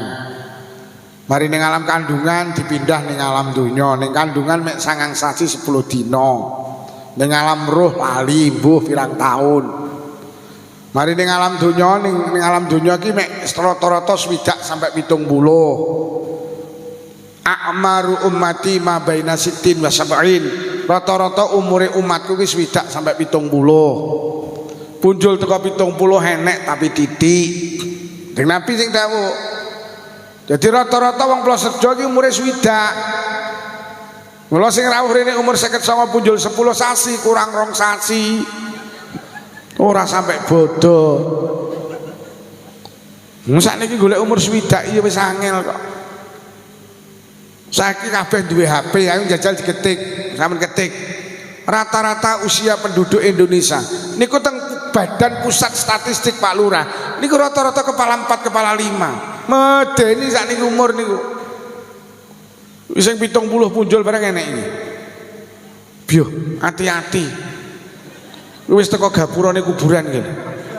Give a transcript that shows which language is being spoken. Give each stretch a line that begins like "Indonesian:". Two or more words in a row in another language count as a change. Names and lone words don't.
Javanese: Mari ning alam kandungan dipindah ning alam donya. Ning kandungan mek 9 sasi 10 dina. Ning alam roh lali mbuh pirang taun. Mari ning alam donya ning alam donya ki mek rata-rata 20 sampai 70.
Arabic: أعمار أمتي ما بين ٦٠ و٧٠.
Javanese: Rata-rata umure umatku ki 20 sampai 70. Punjul teko 70 enek tapi titik. Deng Nabi sing dawuh. Jadi rata-rata wong Plosorjo ki umure 20. Mula sing rawuh rene umur 59 punjul 10 sasi kurang 2 sasi. Ora sampai bodoh. Sakniki golek umur 20 iya wis angel kok. Saiki kabeh duwe HP, ayo jajal diketik, sampean ketik.
Indonesian: Rata-rata usia penduduk Indonesia
Javanese: niku teng
Indonesian: Badan Pusat Statistik Pak Lurah.
Javanese: Niku rata-rata kepala 4, kepala 5. Medeni sakniki umur niku. Wis sing 70 punjul bareng enek iki. Biyo, hati-hati. Wis teko gapurane kuburan ngene.